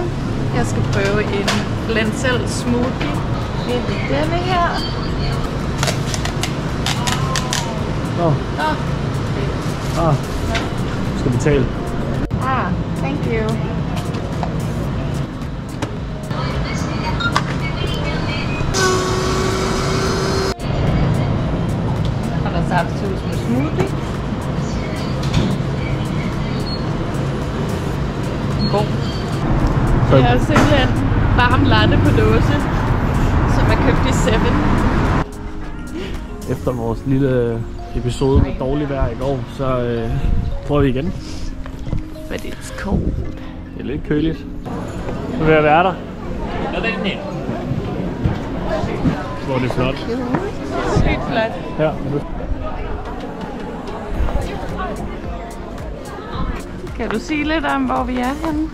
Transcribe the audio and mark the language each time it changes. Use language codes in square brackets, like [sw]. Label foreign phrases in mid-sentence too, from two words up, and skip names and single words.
[da] Jeg skal prøve en [en] lentil smoothie. [da] Det er denne her. Du skal betale. [en] Thank you. [da] Og der er saftsus med smoothie. God. Det er simpelthen varm latte på dåse, som er købt i 7. Efter vores lille episode med dårligt vejr i går, så prøver vi igen. [en] But it's cold. [da] Det er lidt køligt. Nu vil jeg være der. Hvor det er flot. Sygt flot. Ja. Kan du sige lidt om, hvor vi er henne?